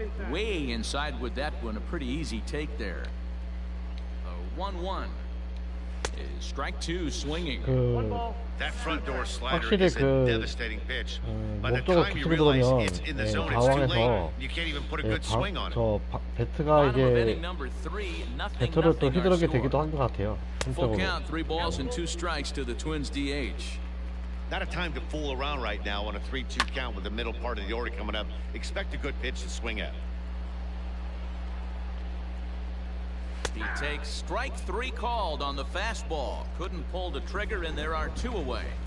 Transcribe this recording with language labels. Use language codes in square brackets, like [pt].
[en] Way inside with that one, a pretty easy take there. 1-1. Strike 2 swinging. That front door slider is a devastating pitch. By the time you realize it's in the zone, it's too late. You can't even put a good swing on it. [ko] 저 배트가 이제 배트를 또 휘두르게 되기도 한 것 같아요. [en] Full count, 3 balls and 2 strikes to the Twins DH. Not a time to fool around right now on a 3-2 count with the middle part of the order coming up. Expect a good pitch to swing at. He takes strike 3 called on the fastball. Couldn't pull the trigger, and there are 2 away.